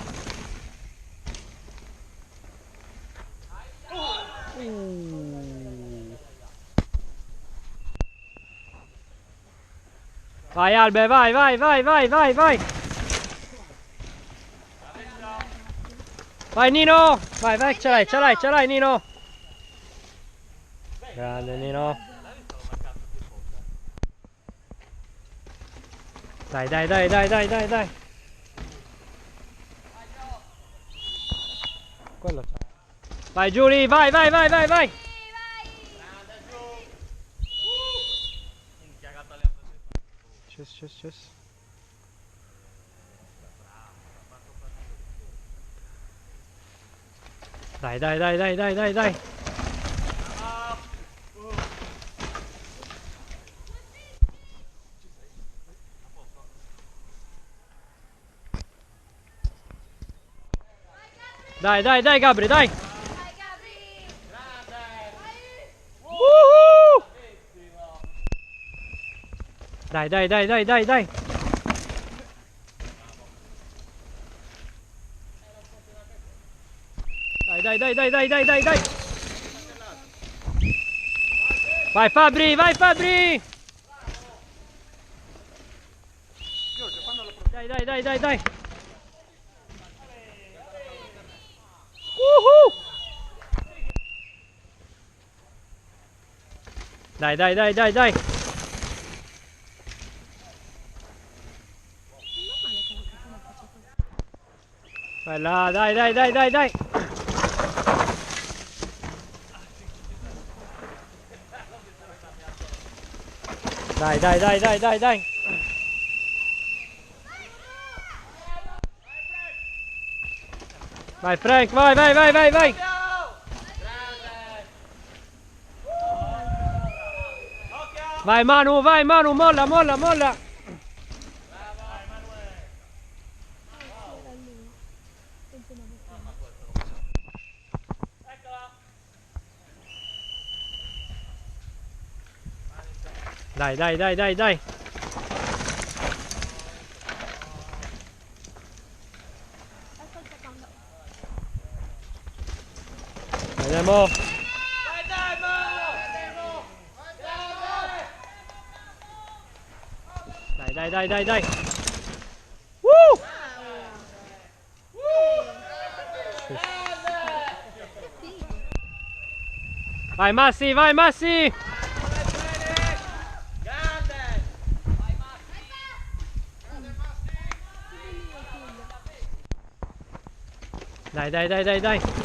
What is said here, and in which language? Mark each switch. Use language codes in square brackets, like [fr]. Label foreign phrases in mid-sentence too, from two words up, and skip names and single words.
[it] Vai Albe, vai, vai, vai, vai, vai, vai! Vai Nino! Vai, vai, ce l'hai Nino! Grande Nino! Dai, dai, dai, dai, dai, dai, dai! Quello c'è. Vai Giuli, vai, vai, vai, vai, vai! Sces. Dai, dai, dai, dai, dai, dai, dai! Dai, dai, dai Gabri, dai! Woohoo! Dai, dai, dai, dai, dai, dai! Dai, dai, dai, dai, dai, dai, dai! Vai Fabri, vai Fabri! Dai, dai, dai, dai, dai! Woohoo! Dai, dai, dai, dai, dai! Vai là, dai, dai, dai, dai, dai! Dai, dai, dai, dai, dai, dai! Vai Frank, vai, vai, vai, vai, vai! Vai Manu, molla, molla, molla! Dai, dai, dai, dai, dai! Vediamo! Dai, dai, dai, dai, dai! Woo! Vai Massi, vai Massi! Dai, dai, dai, dai, dai!